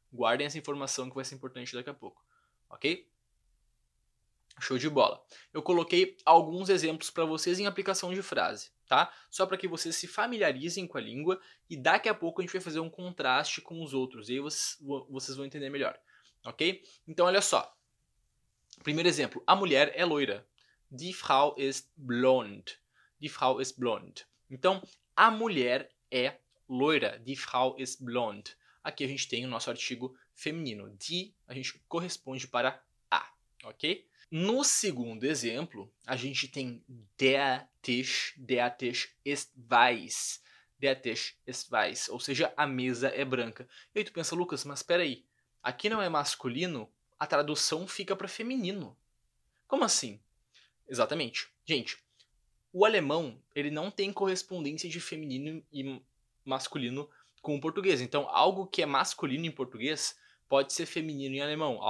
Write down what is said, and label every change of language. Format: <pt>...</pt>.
<pt>Guardem essa informação que vai ser importante daqui a pouco. Ok? Show de bola. Eu coloquei alguns exemplos para vocês em aplicação de frase, tá? Só para que vocês se familiarizem com a língua e daqui a pouco a gente vai fazer um contraste com os outros. E aí vocês vão entender melhor. Ok? Então olha só. Primeiro exemplo. A mulher é loira.</pt> <de>Die Frau ist blond. Die Frau ist blond.</de> <pt>Então, a mulher é loira.</pt> <de>Die Frau ist blond.</de> <pt>Aqui a gente tem o nosso artigo feminino. Die, a gente corresponde para a, ok? No segundo exemplo, a gente tem</pt> <de>der Tisch ist weiß. Der Tisch ist weiß,</de> <pt>ou seja, a mesa é branca. E aí tu pensa, Lucas, mas espera aí, aqui não é masculino, a tradução fica para feminino. Como assim? Exatamente. Gente, o alemão, ele não tem correspondência de feminino e masculino com o português. Então, algo que é masculino em português pode ser feminino em alemão.</pt>